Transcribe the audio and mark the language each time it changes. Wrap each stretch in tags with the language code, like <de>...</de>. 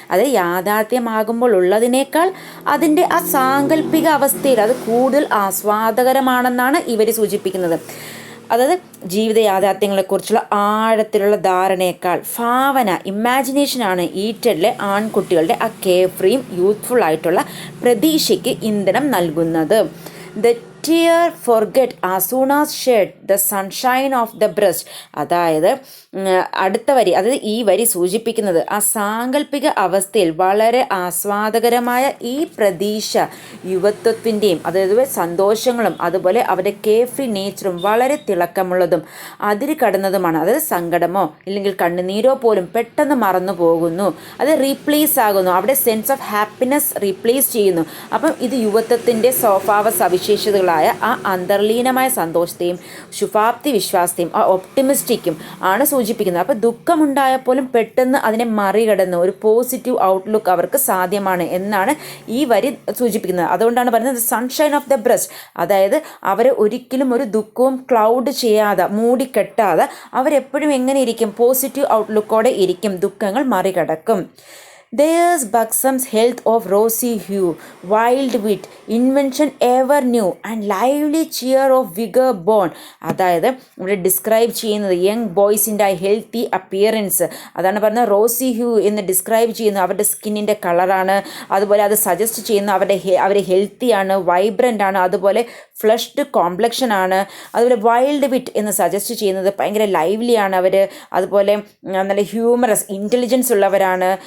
<ml>അത് യാഥാർത്ഥ്യമാകുമ്പോൾ ഉള്ളത് അതിൻ്റെ ആ സാങ്കല്പിക അവസ്ഥയിൽ അത് കൂടുതൽ ആസ്വാദകരമാണെന്നാണ് ഇവർ സൂചിപ്പിക്കുന്നത്. അതായത് ജീവിത യാഥാർത്ഥ്യങ്ങളെക്കുറിച്ചുള്ള ആഴത്തിലുള്ള ധാരണയേക്കാൾ ഭാവന, ഇമാജിനേഷനാണ് ഈറ്റഡിലെ ആൺകുട്ടികളുടെ ആ കെയർ ഫ്രീയും യൂത്ത്ഫുൾ ആയിട്ടുള്ള പ്രതീക്ഷയ്ക്ക് ഇന്ധനം നൽകുന്നത്.</ml> <en>The tear forget as soon as shed the sunshine of the breast.</en> <ml>അതായത് അടുത്ത വരി, അതായത് ഈ വരി സൂചിപ്പിക്കുന്നത് ആ സാങ്കല്പിക അവസ്ഥയിൽ വളരെ ആസ്വാദകരമായ ഈ പ്രതീക്ഷ യുവത്വത്തിൻ്റെയും അതായത് സന്തോഷങ്ങളും അതുപോലെ അവരുടെ കെയർ ഫ്രീ നേച്ചറും വളരെ തിളക്കമുള്ളതും അതിര് കടന്നതുമാണ്. അതായത് സങ്കടമോ ഇല്ലെങ്കിൽ കണ്ണുനീരോ പോലും പെട്ടെന്ന് മറന്നു പോകുന്നു, അത് റീപ്ലേസ് ആകുന്നു, അവിടെ</ml> <en>sense of happiness</en> <ml>റീപ്ലേസ് ചെയ്യുന്നു. അപ്പം ഇത് യുവത്വത്തിൻ്റെ സ്വഭാവ സവിശേഷതകൾ വസ്തുക്കളായ ആ അന്തർലീനമായ സന്തോഷത്തെയും ശുഭാപ്തി വിശ്വാസത്തെയും ആ ഒപ്റ്റിമിസ്റ്റിക്കും ആണ് സൂചിപ്പിക്കുന്നത്. അപ്പോൾ ദുഃഖമുണ്ടായപ്പോലും പെട്ടെന്ന് അതിനെ മറികടന്ന് ഒരു പോസിറ്റീവ് ഔട്ട്ലുക്ക് അവർക്ക് സാധ്യമാണ് എന്നാണ് ഈ വരി സൂചിപ്പിക്കുന്നത്. അതുകൊണ്ടാണ് പറയുന്നത്</ml> <en>Sunshine of the breast.</en> <ml>അതായത് അവരെ ഒരിക്കലും ഒരു ദുഃഖവും ക്ലൗഡ് ചെയ്യാതെ മൂടിക്കെട്ടാതെ അവരെപ്പോഴും എങ്ങനെ ഇരിക്കും, പോസിറ്റീവ് ഔട്ട്ലുക്കോടെ ഇരിക്കും, ദുഃഖങ്ങൾ മറികടക്കും.</ml> <en>There's Buxom's health of rosy hue, wild wit, invention ever new, and lively cheer of vigor born.</en> <ml>അതായത് ഇവിടെ ഡിസ്ക്രൈബ് ചെയ്യുന്നത് യങ് ബോയ്സിൻ്റെ ഹെൽത്തി അപ്പിയറൻസ്, അതാണ് പറയുന്നത്</ml> <en>rosy hue</en> <ml>എന്ന് ഡിസ്ക്രൈബ് ചെയ്യുന്നത് അവരുടെ സ്കിന്നിൻ്റെ കളറാണ്. അതുപോലെ അത് സജസ്റ്റ് ചെയ്യുന്ന അവർ ഹെൽത്തിയാണ്, വൈബ്രൻ്റ് ആണ്, അതുപോലെ</ml> <en>flushed complexion</en> <ml>ആണ്. അതുപോലെ</ml> <en>wild wit</en> <ml>എന്ന് സജസ്റ്റ് ചെയ്യുന്നത് ഭയങ്കര ലൈവ്ലിയാണ് അവർ, അതുപോലെ നല്ല ഹ്യൂമറസ് ഇൻ്റലിജൻസ് ഉള്ളവരാണ്.</ml>